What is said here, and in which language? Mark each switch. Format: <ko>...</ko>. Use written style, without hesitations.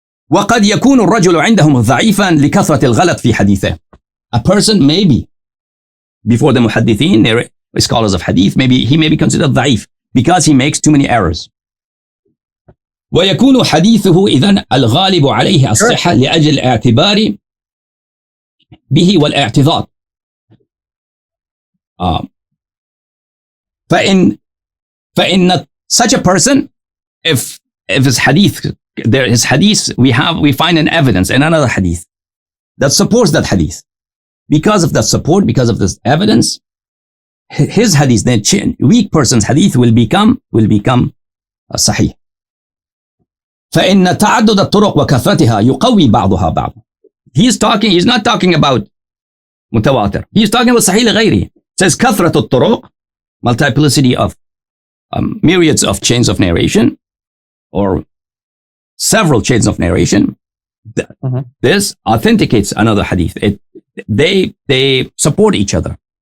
<ar>وَقَدْ يَكُونُ الرَّجُلُ عِنْدَهُمْ ضَعِيفًا لِكَثْرَةِ الْغَلَطِ فِي حَدِيثِهِ.</ar> <en>A person maybe, before the muhaddithin, scholars of hadith, he may be considered ضعيف because he makes too many errors.</en> <ar>ويكون حديثه إذن الغالب عليه الصحة لأجل الاعتبار به والاعتذار.</ar> <en>فإن such a person, if his hadith, we find an evidence in another hadith that supports that hadith. Because of that support, because of this evidence, his hadith, the weak person's hadith, will become sahih.</en> <ar>فإن تعدد الطرق وكثرتها يقوي بعضها بعض.</ar> <en>He's not talking about متواتر. He's talking about صحيح لغيره. It says كثرة الطرق, multiplicity of myriads of chains of narration, or several chains of narration. This authenticates another hadith. They support each other.</en>